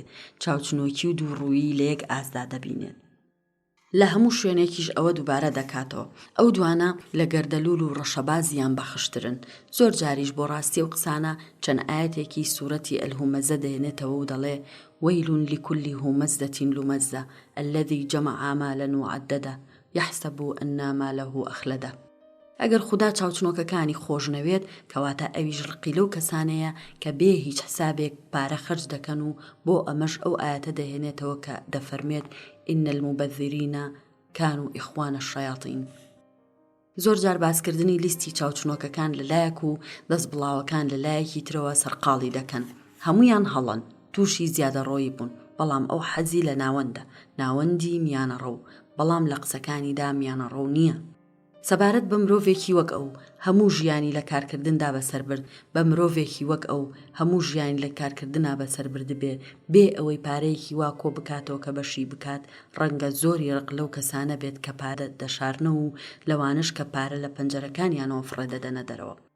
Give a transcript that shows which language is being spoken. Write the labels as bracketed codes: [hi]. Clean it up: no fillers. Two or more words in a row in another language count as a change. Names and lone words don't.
[ckb] چاوچنۆکی و دووڕوویی لە یەک ئاسدا دەبینێت. لە هەموو شوێنێکیش ئەوە دووبارە دەکاتەوە. ئەو دوانە لە گەردەلول و ڕەشەبازیان بەخشترن. زۆر جاریش بۆ ڕاستی و قسانە چەند ئاەتێکی سوورەتی ئەلهومەزە دێنێتەوە و دەڵێ [ar] وەیل لكل همزة لمزة الذي جمع مالا وعدده يحسب أن ماله أخلده. [ckb] ئەگەر خوددا چاوچنۆکەکانی خۆشنەوێت کەواتە ئەویش ڕقی لەو کەسانەیە کە بێ هیچ حسابێک پارە خەرج دەکەن و بۆ ئەمەش ئەو ئاەتە دەهێنێتەوە کە دەفەرمێت [ar] إن المبذرين كانوا إخوان الشياطين. [ckb] زۆر جار باسکردنی لیستی چاوچنۆکەکان لەلایەک و دەست بڵاوەکان لەلایەکی ترەوە سەرقاڵی دەکەن. هەمویان هەڵن تووشی زیادە ڕۆیی بوون بەڵام ئەو حەزی لە ناوەندە ناوەندی میانە ڕەو بەڵام لە قسەکانیدا میانە ڕەو نییە. سەبارەت بە مرۆڤێکی وەک ئەو هەموو ژیانی لە کارکردندا بەسەر برد بە مرۆڤێکی وەک ئەو هەموو ژیانی لە کارکردنا بەسەر برد بێ ئەوەی پارەیەکی وا کۆ بکاتەوە کە بەشی بکات ڕەنگە زۆری ڕق لەو کەسانە بێت کە پارە دەشارنە و لەوانش کە پارە لە پەنجەرەکانیانەوە فڕێدەدەنە دەرەوە.